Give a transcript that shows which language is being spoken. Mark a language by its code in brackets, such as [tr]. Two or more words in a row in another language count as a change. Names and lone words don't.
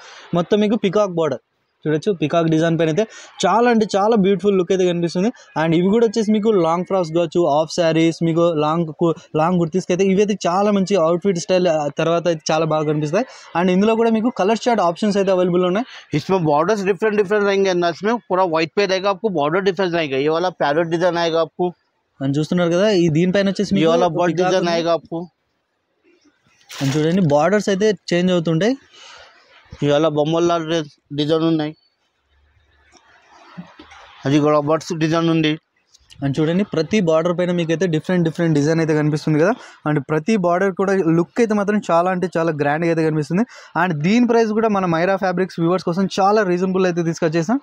[te] మొత్తం మీకు [en] peacock border [te] చూడొచ్చు, [en] peacock design [te] పైన అయితే చాలా అంటే చాలా [en] beautiful look [te] అయితే కనిపిస్తుంది. అండ్ ఇవి కూడా వచ్చేసి మీకు [en] long frocks [te] కావచ్చు, [en] half sarees, [te] మీకు లాంగ్ కుర్తీస్కి అయితే ఇవి అయితే చాలా మంచి [en] outfit style [te] తర్వాత అయితే చాలా బాగా కనిపిస్తాయి. అండ్ ఇందులో కూడా మీకు [en] colour chart options [te] అయితే అవైలబుల్ ఉన్నాయి. [hi] इसमें बॉर्डर्स डिफरेंट डिफरेंट रहेंगे अंदर, इसमें पूरा व्हाइट पे रहेगा आपको, बॉर्डर डिफरेंस रहेगा. ये वाला पैरेट डिजाइन आएगा आपको, [te] అని చూస్తున్నారు కదా. ఈ దీనిపైన వచ్చేసి [hi] ये वाला बर्ड डिजाइन आएगा आपको. [te] అని చూడండి బార్డర్స్ అయితే చేంజ్ అవుతుంటాయి. [hi] ये वाला [te] बొమ్మల డిజైన్ ఉన్నాయి, అది కూడా బర్డ్స్ డిజైన్ ఉంది. అని చూడండి ప్రతి బార్డర్ పైన మీకు అయితే డిఫరెంట్ డిజైన్ అయితే కనిపిస్తుంది కదా. అండ్ ప్రతి బార్డర్ కూడా లుక్ అయితే మాత్రం చాలా అంటే చాలా గ్రాండ్గా అయితే కనిపిస్తుంది. అండ్ దీని ప్రైస్ కూడా మన మైరా ఫ్యాబ్రిక్స్ వ్యూవర్స్ కోసం చాలా రీజనబుల్ అయితే తీసుకొచ్చేసాం.